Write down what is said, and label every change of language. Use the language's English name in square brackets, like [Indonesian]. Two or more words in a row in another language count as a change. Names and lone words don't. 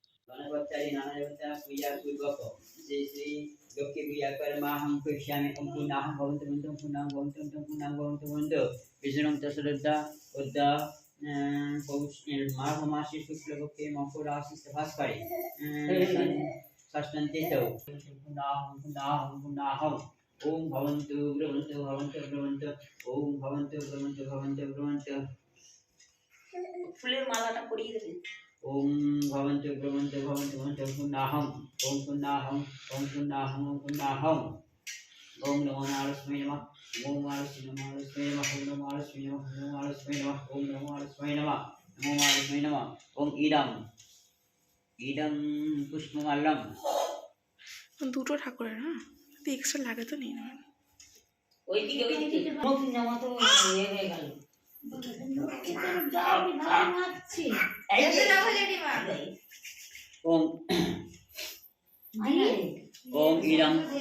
[Bangla] মাঘ মাসে শুক্লপক্ষে মকর রাশিতে বাস করে ষষ্ঠন্তিতেও [Sanskrit] ওম ভবন্তু ব্রবন্তু ভবন্তু ব্রবন্তু ওম ভবন্তু ব্রবন্তু ভবন্তু ব্রবন্তু [Bangla] ফুলের মালাটা পরিয়ে দেবেন। [Sanskrit] ওম ভবন্তু ব্রবন্তু ভবন্তু ভবন্তু পুণ্যাহং ওম পুণ্যাহং ওম পুণ্যাহং ওম পুণ্যাহং ওম নমো নারায়ণায় নমঃ ওম নারায়ণায় নমঃ ওম নমো নারায়ণায় নমঃ ওম নমো নারায়ণায় নমঃ ওম নমো নারায়ণায় নমঃ ওম ইদম ইদম পুষ্পমাল্যম। [Bangla] দুটো ঠাকুরের, হ্যাঁ, যদি এক্সট্রা লাগে তো নিয়ে নেবেন। ওইদিকে নেওয়া তো হয়ে গেল। [Sanskrit] ওম ওম ইদম